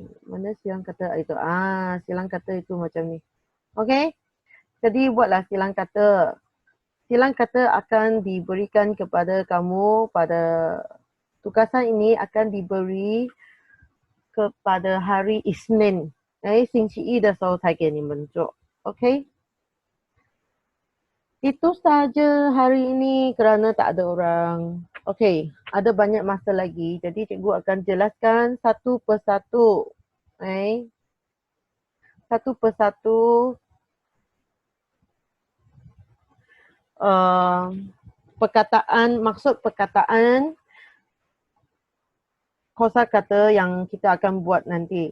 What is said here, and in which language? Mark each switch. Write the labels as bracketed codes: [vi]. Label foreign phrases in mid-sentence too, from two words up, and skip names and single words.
[ms] Mana silang kata itu? Silang kata itu macam ni. Okey? Jadi buatlah silang kata. Silang kata akan diberikan kepada kamu pada tugasan ini akan diberi kepada hari Isnin. [zh] 星期一的时候才给你们做。OK? [ms] Itu saja hari ini kerana tak ada orang. Okey, ada banyak masa lagi. Jadi cikgu akan jelaskan satu persatu. Satu persatu perkataan, maksud perkataan kosakata yang kita akan buat nanti.